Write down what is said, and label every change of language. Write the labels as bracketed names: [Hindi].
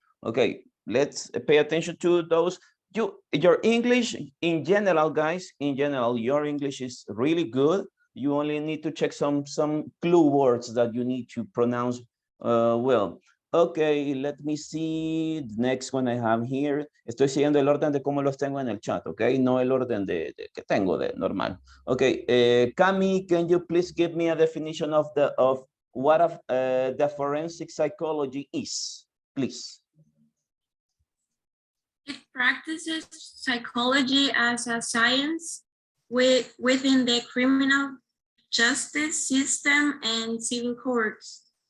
[English] Okay, let's pay attention to those. Your English in general, guys, in general, your English is really good. You only need to check some clue words that you need to pronounce well. Okay, let me see the next one I have here. [Spanish] Estoy siguiendo el orden de cómo los tengo en el chat, okay? No el orden de que tengo de normal. [English] Okay, Cami, can you please give me a definition of what the forensic psychology is, please? It practices psychology as a science within the criminal justice system and civil courts.